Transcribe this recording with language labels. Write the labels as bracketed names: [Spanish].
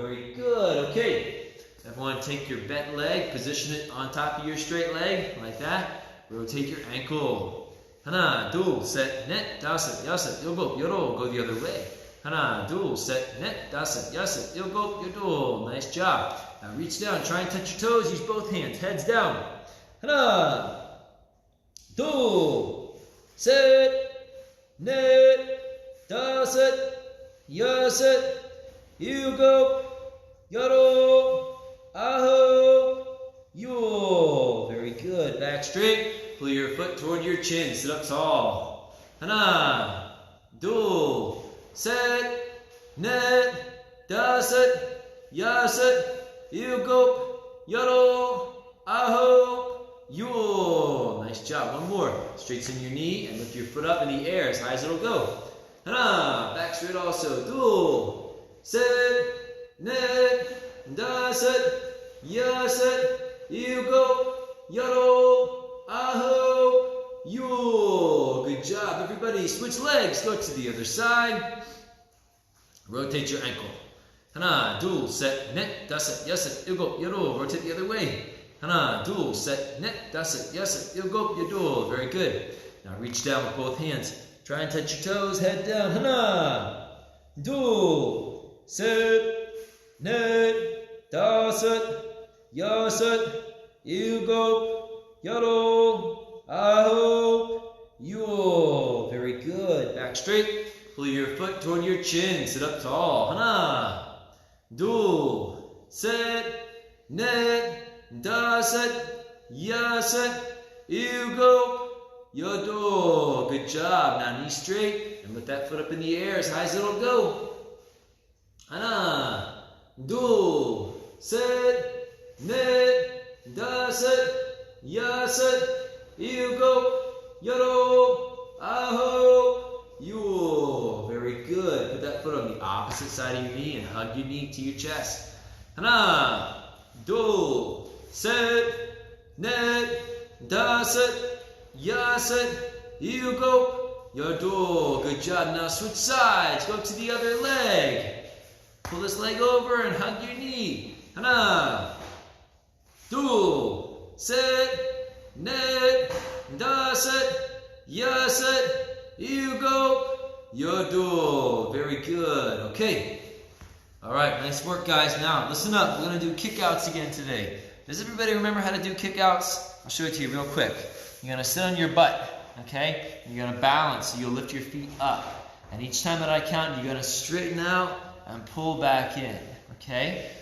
[English] Very good. Okay. Everyone take your bent leg, position it on top of your straight leg, like that. Rotate your ankle. [Korean] 하나, 둘, 셋, 넷, 다섯, 여섯, 일곱, 여덟. [English] Go the other way. [Korean] 하나, 둘, 셋, 넷, 다섯, 여섯, 일곱, 여덟. [English] Nice job. Now reach down, try and touch your toes. Use both hands. Heads down. [Korean] 하나, 둘, 셋, 넷, 다섯, 여섯, 일곱, 여덟, 아홉, 열. [English] Very good. Back straight. Pull your foot toward your chin. Sit up tall. [Korean] 하나, 둘, 셋, 넷, 다섯, 여섯, 일곱, 여덟, 아홉, 열. [English] Nice job. One more. Straighten your knee and lift your foot up in the air as high as it'll go. 하나, back straight also. [Korean] 둘, 셋, 넷, 다섯, 여섯, 일곱, 여덟, 아홉, 열. [English] Good job, everybody. Switch legs. Go to the other side. Rotate your ankle. [Korean] 하나, 둘, 셋, 넷, 다섯, 여섯, 일곱, 여덟. [English] Rotate the other way. [Korean] 하나, 둘, 셋, 넷, 다섯, 여섯, 일곱, 여덟. [English] Very good. Now reach down with both hands. Try and touch your toes. Head down. [Korean] 하나, 둘, 셋, 넷, 다섯, 여섯, 일곱, 여덟, 아홉, 열. [English] Very good. Back straight. Pull your foot toward your chin. Sit up tall. [Korean] 하나, 둘, 셋, 넷, 다섯, 여섯, 일곱, 여덟. [English] Good job. Now knee straight and lift that foot up in the air as high as it'll go. [Korean] 하나, 둘, 셋, 넷, 다섯, 여섯, 일곱, 여덟, 아홉, 열. [English] Very good. Put that foot on the opposite side of your knee and hug your knee to your chest. [Korean] 하나, 둘, 셋, 넷, 다섯, 여섯, 일곱, 여덟. [English] Good job. Now switch sides. Go to the other leg. Pull this leg over and hug your knee. [Korean] 하나, 둘, 셋, 넷, 다섯, 여섯, 일곱, [English] Yodo. Very good. Okay. All right, nice work, guys. Now, listen up. We're going to do kickouts again today. Does everybody remember how to do kickouts? I'll show it to you real quick. You're going to sit on your butt, okay? You're going to balance, so you'll lift your feet up. And each time that I count, you're going to straighten out and pull back in, okay?